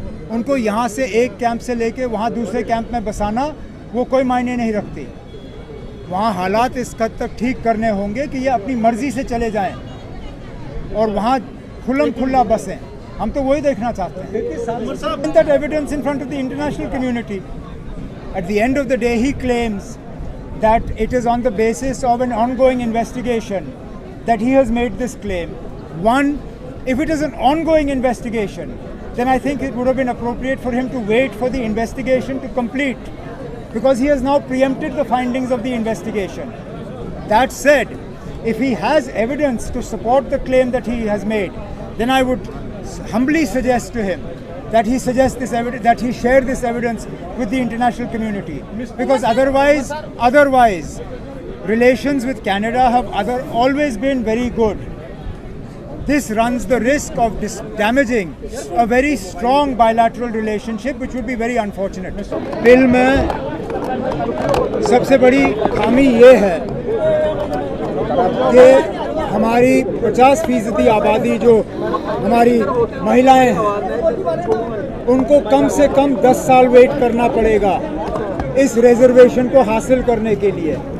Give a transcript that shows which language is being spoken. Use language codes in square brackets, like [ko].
[hi] उनको यहाँ से एक कैंप से लेके वहाँ दूसरे कैंप में बसाना वो कोई मायने नहीं रखती। वहाँ हालात इस हद तक ठीक करने होंगे कि ये अपनी मर्ज़ी से चले जाएं और वहाँ खुल्लम खुल्ला बसें। हम तो वही देखना चाहते हैं। [en] That evidence in front of the international community. At the end of the day, he claims that it is on the basis of an ongoing investigation that he has made this claim. One, if it is an ongoing investigation, then I think it would have been appropriate for him to wait for the investigation to complete, because he has now preempted the findings of the investigation. That said, if he has evidence to support the claim that he has made, then I would humbly suggest to him that he suggest this evidence, that he share this evidence with the international community, because otherwise relations with Canada have always been very good. This runs the risk of damaging a very strong bilateral relationship, which would be very unfortunate. [hi] Bill में सबसे बड़ी खामी ये है कि हमारी 50% आबादी जो हमारी महिलाएं हैं उनको कम से कम 10 साल वेट करना पड़ेगा इस रिजर्वेशन को हासिल करने के लिए।